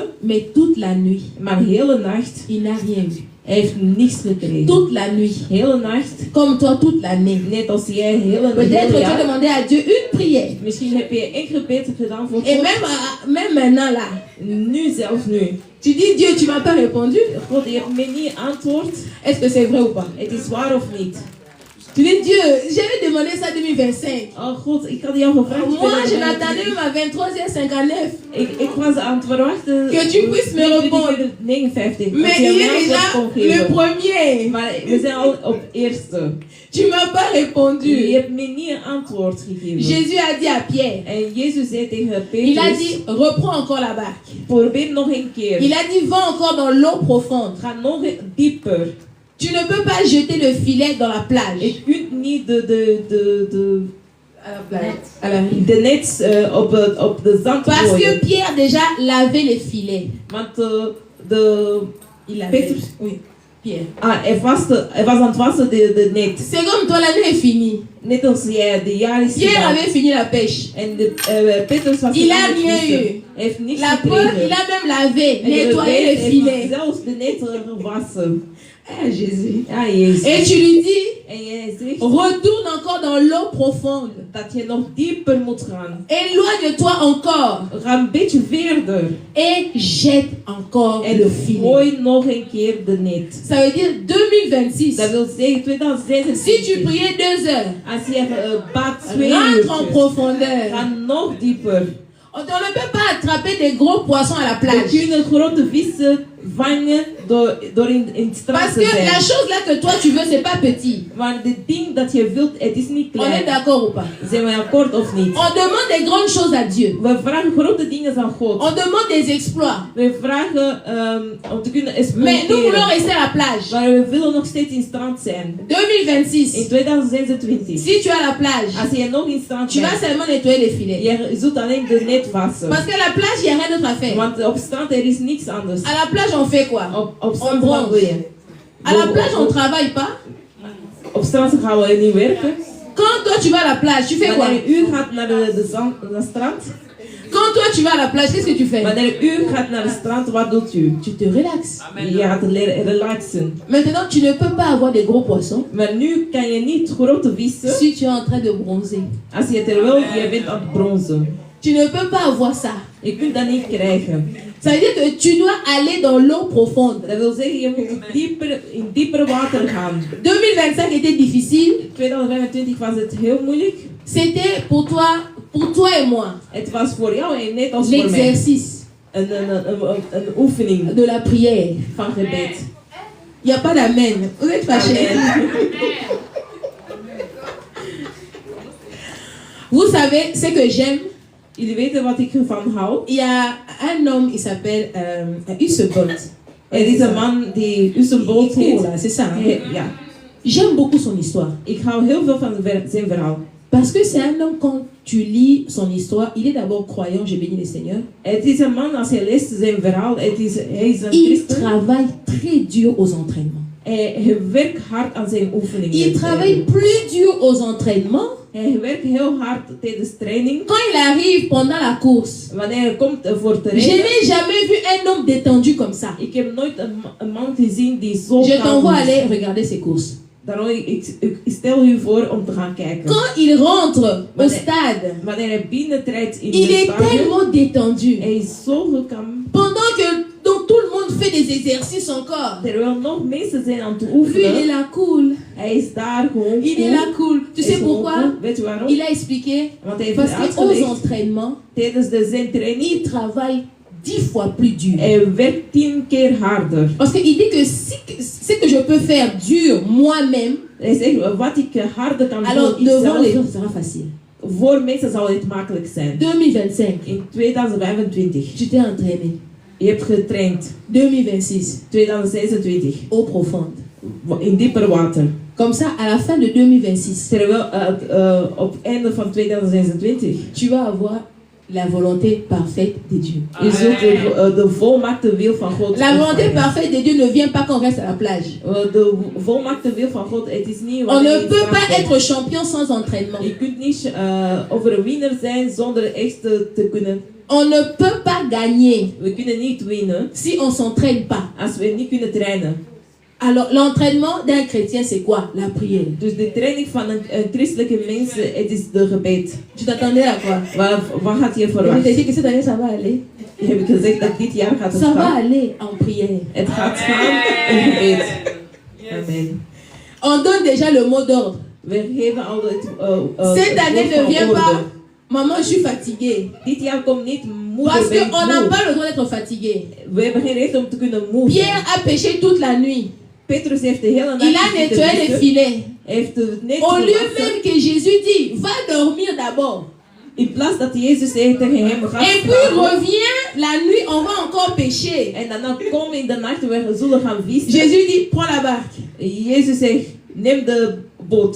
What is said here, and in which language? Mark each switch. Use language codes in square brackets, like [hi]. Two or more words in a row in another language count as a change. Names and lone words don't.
[fr] Mais toute la nuit, [nl] Maar de hele nacht, [fr] il n'a rien vu. [nl] hij heeft niks gekregen. [fr] Toute la nuit, [nl] Hele nacht, [fr] comme toi toute l'année. [nl] net als jij hele [fr] Peut-être tu as [nl] jaar. [fr] demandé à Dieu une prière. [nl] Misschien heb je één gebed gedaan voor [fr] Et [nl] God. [fr] même maintenant là, [nl] Nu zelfs nu. [fr] Tu dis Dieu, tu m'as pas répondu. [nl] God, je hebt me niet antwoord. [fr] Est-ce que c'est vrai ou pas? [nl] Het is waar of niet? [fr] Tu dis Dieu, j'avais demandé ça en 2025. [nl] Oh God, ik had jou gevraagd. [fr] Moi, je m'attendais même à 23h59. [nl] Ik was aan het verwachten. [fr] Que tu puisses me répondre. 59. Mais il est déjà le premier. [nl] Maar we zijn al op eerste. [fr] Tu m'as pas [nl] Je [fr] répondu. [nl] hebt me niet een antwoord gegeven. [fr] Jésus a dit à Pierre. [nl] En Jezus zei tegen [fr] Il a Petrus. dit, reprends encore la barque. [nl] Probeer nog een keer. [fr] Il a dit, va encore dans l'eau profonde. [nl] Ga nog dieper. [fr] Tu ne peux pas jeter le filet dans la plage. [nl] Je kunt niet [fr] À la plage. À la rive. [nl] de net op de zand [fr] Parce que [nl] gooien. [fr] Pierre déjà lavait les filets. Want Il avait. Petrus. Oui, Pierre. [nl] Hij was aan het wassen de net. [fr] C'est comme toi, l'année est finie. [nl] Net als jij de jaar is Pierre gedaan. [fr] avait fini la pêche. [nl] En Petrus was Il aan a het rien vissen. eu. Hij heeft niks [fr] La preuve, gekregen. il a même lavé, En nettoyé les heeft filets. [nl] zelfs de net gewassen. [fr] Ah, Jésus. [nl] Ja, Jezus. [fr] Et tu lui dis, [nl] En jij zegt [fr] retourne encore dans l'eau profonde. [nl] dat je nog dieper moet gaan. [fr] Éloigne-toi encore. [nl] Ga een beetje verder. [fr] Et jette encore En le filet. [nl] gooi nog een keer de net. [fr] Ça veut dire 2026. [nl] Dat wil zeggen [fr] Si tu 2026. priais 2 heures, [nl] Als je bad 2 [fr] rentre en uurtjes, profondeur. [nl] ga nog dieper. [fr] On ne peut pas attraper des gros poissons à la We plage. [nl] kunnen grote vissen vangen door in het strand [fr] Parce te que la zijn. chose là que toi tu veux, c'est pas petit. [nl] Maar het ding dat je wilt, het is niet [fr] On est klein. d'accord ou pas? [nl] Zijn we akkoord of niet? [fr] On demande des grandes choses à Dieu. [nl] We vragen grote dingen aan God. [fr] On demande des exploits. [nl] We vragen om te kunnen [fr] Mais nous voulons experimenteren. rester à la plage. [nl] Maar we willen nog steeds in strand zijn. 2026. In 2026. [fr] Si tu es à la plage, [nl] Als je nog in strand [fr] tu vas bent, seulement nettoyer les filets. [nl] je zult alleen de net wassen. [fr] Parce que à la plage, il n'y a rien d'autre à faire. [nl] Want op strand er is niks anders. [fr] À la plage, on fait quoi? [nl] Op strand bronze. wat doe je? [fr] À la plage, on ne travaille pas. [nl] Op strand gaan we niet werken. [fr] Quand toi tu vas à la plage, tu fais quoi? [nl] Wanneer u gaat naar de strand, [fr] Quand toi tu vas à la plage, qu'est-ce que tu fais? [nl] wanneer u gaat naar de strand, wat doet u? [fr] Tu te relaxes. [nl] Je gaat leren relaxen. [fr] Maintenant, tu ne peux pas avoir des gros poissons [nl] Maar nu kan je niet grote vissen [fr] si tu es en train de bronzer. [nl] als je terwijl je bent aan het bronzen. [fr] Tu ne peux pas avoir ça. [nl] Je kunt dat niet krijgen. [fr] Ça veut dire que tu dois aller dans l'eau profonde. [nl] Dat wil zeggen, je moet in dieper water gaan. [fr] 2025 était difficile. [nl] 2025 was het heel moeilijk. [fr] C'était pour toi et moi, [nl] Het was voor jou en net als voor mij. [fr] l'exercice [nl] Een oefening [fr] de la prière. [nl] van gebed. [fr] Il n'y a pas d'amen. Vous êtes fâchés. Amen. Vous savez ce que j'aime. [nl] Jullie weten wat ik ervan hou. [fr] Il y a un homme, il s'appelle Usain Bolt. [nl] Er is een man die Usain Bolt [fr] Il court, heet. là, c'est ça. Hein? Ja. J'aime beaucoup son histoire. [nl] Ik hou heel veel van zijn verhaal. [fr] Parce que c'est un homme, quand tu lis son histoire, il est d'abord croyant, j'ai béni le Seigneur. [nl] Het is een man, als je leest zijn verhaal, hij is een [fr] Il christen. travaille très dur aux entraînements. [nl] Hij werkt hard aan zijn oefeningen. [fr] Il travaille plus dur aux entraînements [nl] Hij werkt heel hard tijdens training. [fr] quand il arrive pendant la course. [nl] Wanneer hij komt voor te [fr] Je rijden. n'ai jamais vu un homme détendu comme ça. [nl] Ik heb nooit een man gezien die zo [fr] Je kalm t'envoie is. aller regarder ses courses. [nl] Daarom ik stel u voor om te gaan kijken. [fr] Quand il rentre au stade, [nl] Wanneer hij binnentreedt in [fr] il de est stadion, tellement détendu. [nl] hij is zo gekam. [fr] Pendant que donc, tout le monde fait des exercices encore. [nl] Terwijl nog mensen zijn aan het [fr] Lui, il est oefenen, là cool. [nl] hij is daar gewoon [fr] Il est cool. là cool. Tu Hij sais [nl] is gewoon [fr] pourquoi? [nl] cool. Weet je waarom? [fr] Il a expliqué. [nl] Want hij heeft [fr] Parce qu'aux uitgelegd, entraînements, [nl] tijdens zijn training, [fr] il travaille 10 fois plus dur. [nl] hij werkt 10 keer harder. [fr] Parce qu'il dit que si ce que je peux faire dur moi-même, [nl] Hij zegt, wat ik harder kan [fr] alors doen, devant les zelf, gens, ça sera facile. [nl] voor mensen zal het makkelijk zijn. 2025, In 2025, [fr] tu t'es entraîné. [nl] je hebt getraind. 2026, 2026, [fr] eau profonde. [nl] in dieper water. [fr] Comme ça, à la fin de 2026, [nl] Terwijl op het einde van 2026, [fr] tu vas avoir la volonté parfaite de Dieu. [nl] je zult de volmaakte wil van God [fr] La volonté ontvangen. parfaite de Dieu ne vient pas quand on reste à la plage. [nl] De volmaakte wil van God, het is niet [fr] On wanneer ne je peut straf pas bent. être champion sans entraînement. [nl] Je kunt niet overwinner zijn zonder echt te kunnen. [fr] On ne peut pas gagner [nl] We kunnen niet winnen [fr] si on ne s'entraîne pas. [nl] als we niet kunnen trainen. [fr] Alors, l'entraînement d'un chrétien, c'est quoi? La prière. [nl] Dus de training van een christelijke mens, het is de gebed. [fr] Tu t'attendais à quoi? [nl] Wat gaat je [fr] Je t'ai verwachten? dit que cette année, ça va aller. [nl] heb ik gezegd dat dit jaar gaat het [fr] Ça va gaan. aller en prière. [nl] Het gaat gaan in gebed. [fr] Amen. On donne déjà le mot d'ordre. [nl] We geven al [fr] Cette année het ne woord vient van pas, orde. maman, je suis fatiguée. [nl] Dit jaar komt niet moeder [fr] Parce [nl] ben ik [fr] qu'on n'a moe. pas le droit d'être fatigué. [nl] We hebben geen recht om te kunnen moe zijn. [fr] Pierre a péché toute la nuit. [nl] Petrus heeft de hele nacht [fr] Il a zitten nettoyé les vissen. filets. [nl] Hij heeft het net [fr] Au lieu gewassen. même que Jésus dit, va dormir d'abord. [nl] In plaats dat Jezus zei tegen hem, ga [fr] Et puis slapen. reviens, la nuit, on va encore pécher. [nl] En daarna kom in de nacht, we zullen gaan vissen. [fr] Jésus dit, prends la barque, [nl] Jezus zegt, neem de boot